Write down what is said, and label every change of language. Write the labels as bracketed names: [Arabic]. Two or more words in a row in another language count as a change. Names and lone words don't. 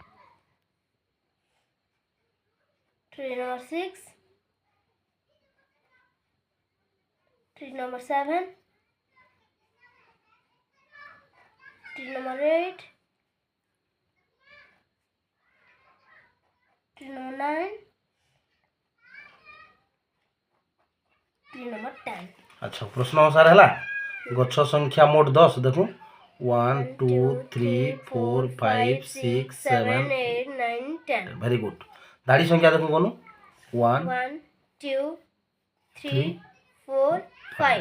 [English] tree number 6 tree number 7 tree number 8 tree number 9 tree number 10। [Odia] ଅଚ୍ଛା ପ୍ରଶ୍ନ ଅନୁସାର ହେଲା ଗଛ ସଂଖ୍ୟା ମୋଟ 10 ଦେଖ 1 2 3 4 5 6 7 8 9 10। [English] very good. [Odia] ଧାଡ଼ି ସଂଖ୍ୟା ଦେଖ କୋନୁ 1 1 2 3 4 5